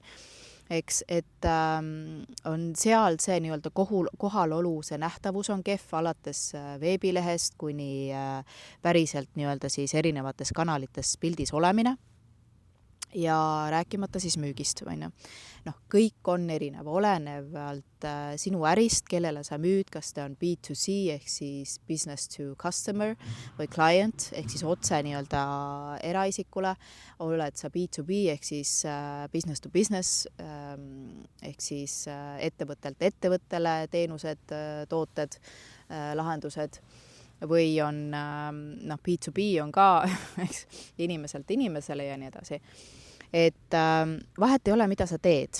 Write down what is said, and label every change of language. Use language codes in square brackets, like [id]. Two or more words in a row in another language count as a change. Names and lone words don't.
[et] Eks, et on seal see nii-öelda kohalolu, see nähtavus on kehv alates veebilehest kuni päriselt nii-öelda siis erinevates kanalites pildis olemine ja rääkimata siis müügist. Kõik on erinev, olenevalt sinu ärist, kellele sa müüd, kas ta on B2C ehk siis [en] business to customer [et] või client ehk siis otse nii-öelda eraisikule, oled sa B2B ehk siis [en] business to business [et] ehk siis ettevõttelt ettevõttele teenused, tooted, lahendused või on B2B on ka inimeselt inimesele ja nii edasi. Et vahet ei ole, mida sa teed.